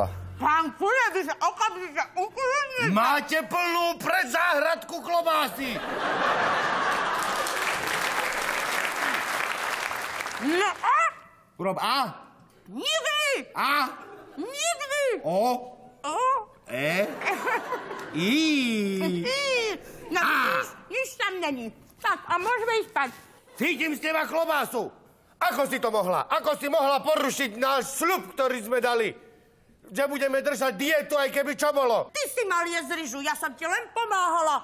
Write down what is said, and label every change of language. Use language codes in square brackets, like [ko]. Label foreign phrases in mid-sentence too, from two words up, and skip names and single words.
[sk] Pán Kule, vy sa okamžite uklidnite. Máte plnú predzáhradku klobásy. No a? Urob A. Nikdy! A. Nikdy! O. O? E. I. No, nič tam není. Tak, a môžeme ísť spať. Cítim z teba klobásu. Ako si to mohla? Ako si mohla porušiť náš sľub, ktorý sme dali? Že budeme držať dietu, aj keby čo bolo. Ty si mal jesť ryžu, ja som ti len pomáhala.